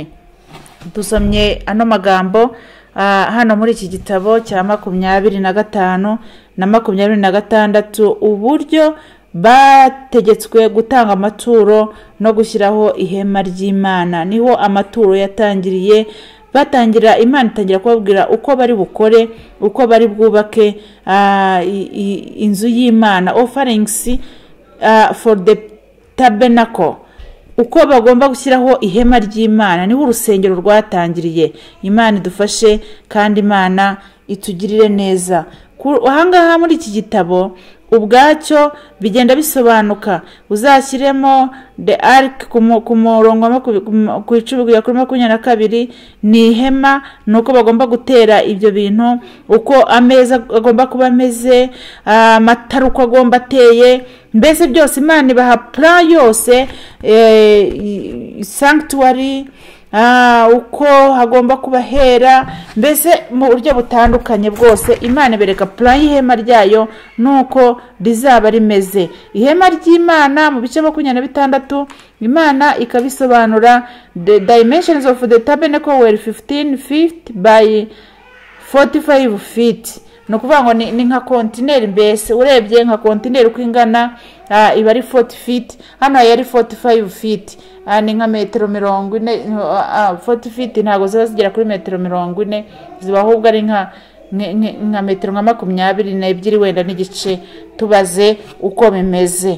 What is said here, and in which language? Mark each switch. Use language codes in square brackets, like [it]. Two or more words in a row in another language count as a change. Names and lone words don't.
[rw] Dusomye ano magambo hano muri iki gitabo cya 25 na 26, uburyo bategetswe gutanga amaturo no gushyiraho ihema ry'Imana. Niho amaturo yatangiriye. Batangira Imana itangira kubabwira uko bari bukore, uko bari bwubake inzu y'Imana, [en] offerings for the tabernacle, [rw] uko bagomba gushyiraho ihema ry'Imana. Niho urusengero rwatangiriye. Imana idufashe kandi Imana itugirire neza. Ahangaha muri iki gitabo ubwacyo bigenda bisobanuka. Uzashyiremo [en] the ark [rw] ku murongo ku 10:22 ni ihema, nuko bagomba gutera ibyo bintu, uko ameza agomba kuba ameze, amatara uko agomba ateye, mbese byose Imana ibaha plan yose, sanctuary, uko hagomba kuba hera, mbese mu buryo butandukanye bwose. Imana ibereka plan y'ihema ryayo nuko rizaba rimeze. Ihema ry'Imana mu bice 26 Imana ikabisobanura. [en] The dimensions of the tabernacle were 15 feet by 45 feet. [rw] No kuvuga ngo ni nka container, mbese urebye nka container uko ingana iba ari 40 feet, hano yari 45 feet. Ni nka metero 40. 40 feet ntago zigera kuri metero 40, ziba ahubwo ari nka metero 22 wenda n'igice, tubaze uko bimeze.